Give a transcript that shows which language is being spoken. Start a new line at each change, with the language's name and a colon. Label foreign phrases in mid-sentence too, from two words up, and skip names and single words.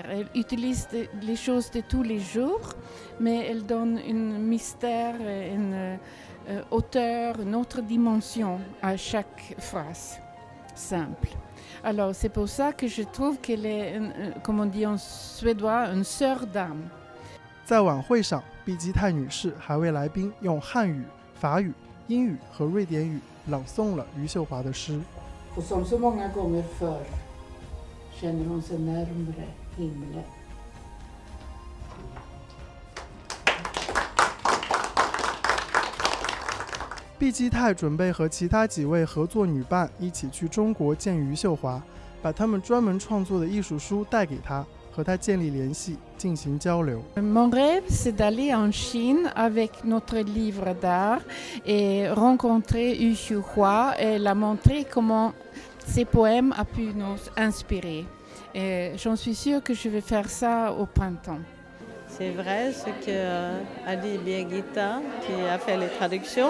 French: Elle utilise les choses de tous les jours, mais elle donne un mystère, une hauteur, une autre dimension à chaque phrase simple. Alors c'est pour ça que je trouve qu'elle est, comme on dit en suédois, une sœur d'âme.
Chinese: 在晚会上，毕基泰女士还为来宾用汉语、法语、英语和瑞典语朗诵了余秀华的诗。
Swedish: Och som så många gånger förr känner hon sig närmare himlen.
Chinese: 毕基泰准备和其他几位合作女伴一起去中国见余秀华，把他们专门创作的艺术书带给她，和她建立联系，进行交流。
French: Mon rêve, c'est d'aller en Chine avec notre livre d'art et rencontrer Yu Xiuhua et la montrer comment ses poèmes ont pu nous inspirer. Et j'en suis sûre que je vais faire ça au printemps. C'est vrai ce qu'a dit Birgitta, qui a fait les traductions.